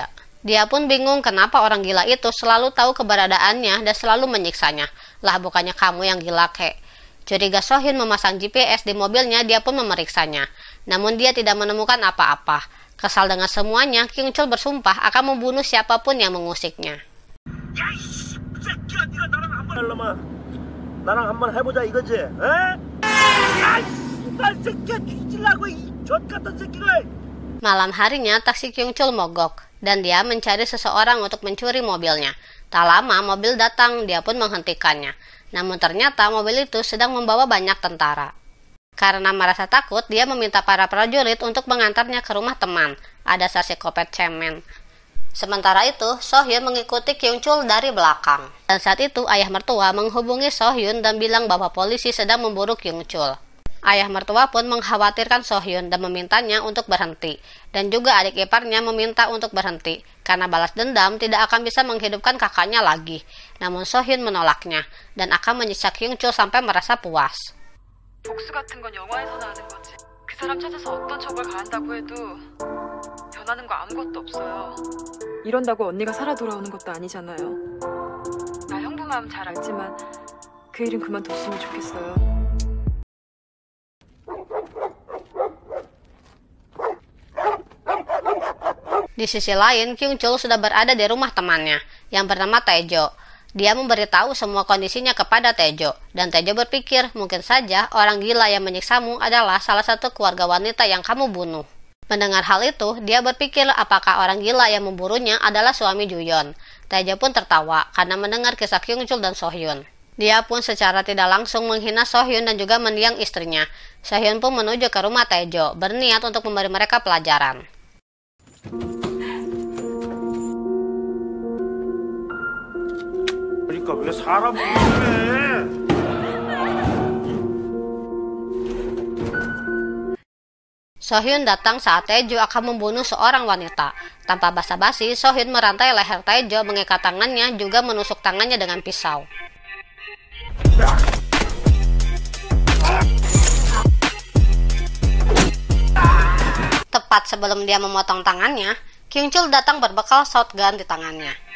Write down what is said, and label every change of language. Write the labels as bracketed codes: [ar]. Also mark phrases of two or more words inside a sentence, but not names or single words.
[id] Dia pun bingung kenapa orang gila itu selalu tahu keberadaannya dan selalu menyiksanya. Lah bukannya kamu yang gila kek. Curiga Sohyun memasang GPS di mobilnya, dia pun memeriksanya. Namun dia tidak menemukan apa-apa. Kesal dengan semuanya, Kyung Chul bersumpah akan membunuh siapapun yang mengusiknya. [ko] 나랑 한번 해보자 이거지? 에? 야, 씨발 새끼야 뒤질라고 이 젖같은 새끼가! [id] Malam harinya, taksi Kyung Chul mogok, dan dia mencari seseorang untuk mencuri mobilnya. Tak lama, mobil datang, dia pun menghentikannya. Namun ternyata mobil itu sedang membawa banyak tentara. Karena merasa takut, dia meminta para prajurit untuk mengantarnya ke rumah teman. Ada psikopat cemen. Sementara itu, Sohyun mengikuti Kyung Chul dari belakang. Dan saat itu, ayah mertua menghubungi Sohyun dan bilang bahwa polisi sedang memburu Kyung Chul. Ayah mertua pun mengkhawatirkan Sohyun dan memintanya untuk berhenti. Dan juga adik iparnya meminta untuk berhenti, karena balas dendam tidak akan bisa menghidupkan kakaknya lagi. Namun Sohyun menolaknya, dan akan menyiksa Kyung Chul sampai merasa puas. [ko] 복수 같은 건 영화에서나 하는 거지. 그 사람 찾아서 어떤 척을 가한다고 해도 변하는 거 아무것도 없어요. 이런다고 언니가 살아 돌아오는 것도 아니잖아요. 나 형부 마음 잘 알지만 그 일은 그만뒀으면 좋겠어요. [id] Di sisi lain, Kyung Chul sudah berada di rumah temannya, yang bernama Taejo. Dia memberitahu semua kondisinya kepada Taejo, dan Taejo berpikir mungkin saja orang gila yang menyiksamu adalah salah satu keluarga wanita yang kamu bunuh. Mendengar hal itu, dia berpikir apakah orang gila yang memburunya adalah suami Juyeon. Taejo pun tertawa karena mendengar kisah Kyung Chul dan Sohyun. Dia pun secara tidak langsung menghina Sohyun dan juga mendiang istrinya. Sohyun pun menuju ke rumah Taejo, berniat untuk memberi mereka pelajaran. [ko] 그러니까 왜 사람을 그래? [id] Sohyun datang saat Taejo akan membunuh seorang wanita. Tanpa basa-basi, Sohyun merantai leher Taejo, mengikat tangannya, juga menusuk tangannya dengan pisau. Tepat sebelum dia memotong tangannya, Kyung Chul datang berbekal shotgun di tangannya.